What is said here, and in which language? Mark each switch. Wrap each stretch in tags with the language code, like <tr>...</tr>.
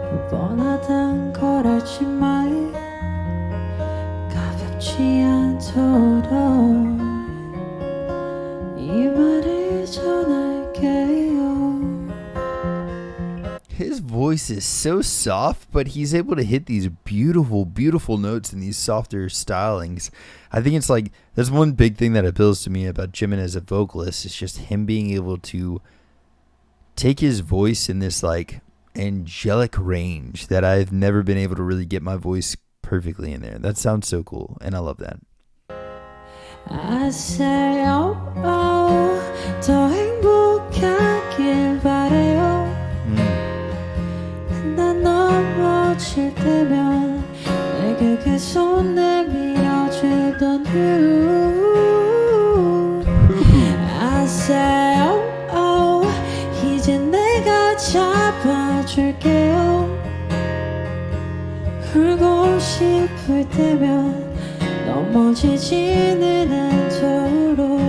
<ko>뻔하단 걸 알지만 가볍지 않도록 이 말을 전할게요.</ko> <en>His voice is so soft, but he's able to hit these beautiful, beautiful notes in these softer stylings. I think it's like, there's one big thing that appeals to me about Jimin as a vocalist. It's just him being able to take his voice in this like angelic range that I've never been able to really get my voice perfectly in there. That sounds so cool, and I love that. I say, oh, oh,</en> <ko>더 행복하길 바래요. 난 넘어질 때면 내게 계속 내밀어주던</ko> <en>you. I say, oh, oh,</en> <ko>이제 내가 잡아줄게요. 울고 싶을 때면 넘어지지는 않도록.</ko>